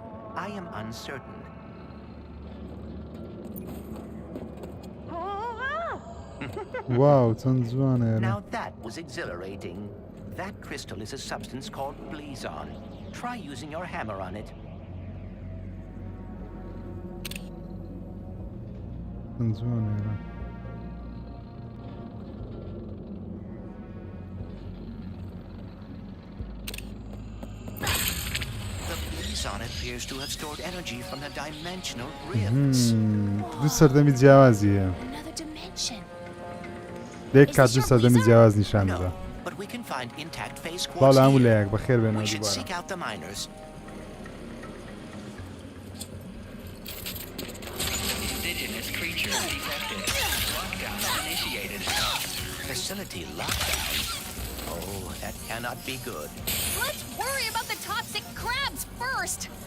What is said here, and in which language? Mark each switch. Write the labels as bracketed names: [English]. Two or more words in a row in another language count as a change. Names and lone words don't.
[English] I am uncertain. [Central Kurdish] واو چەند جوانە. [English] Now that was exhilarating. That crystal is a substance called Blizon. Try using your hammer on it. [Central Kurdish] چەند جوانە. [English] The Blizon appears to have stored energy from the dimensional rifts. [Central Kurdish] دوو سەردەمی جیاوازیە. [English] Another dimension. [Central Kurdish] لێک کات دوو سەردەمی جیاواز نیشان دەدا. [English] But we can find intact phase quartz [Central Kurdish] باڵ هەموو [English] here. [Central Kurdish] لایەک بەخێر بێنەوە [English] We should [Central Kurdish] دووبارە. [English] seek out the miners. Indigenous creatures detected. Lockdown initiated. Facility lockdown. Oh, that cannot be good. Let's worry about the toxic crabs first!